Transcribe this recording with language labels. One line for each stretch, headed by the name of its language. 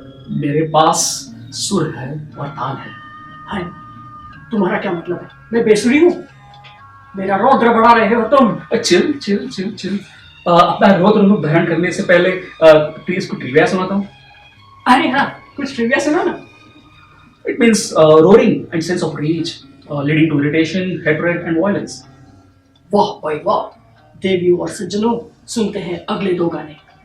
Hindi: मेरे पास सुर है और ताल है। तुम्हारा क्या मतलब है? मैं बेसुरी हूँ? मेरा रौद्र बढ़ा रहे हो तुम। Chill chill chill chill. अपना रौद्र रूप धारण करने से पहले प्लीज कुछ ट्रिविया सुनाता हूँ। अरे हाँ, कुछ ट्रिविया सुना ना।
English: It means roaring and sense of rage, leading to irritation, hatred and violence.
Hindi: वाह भाई वाह। देवियों और सज्जनों, सुनते हैं अगले 2 गाने।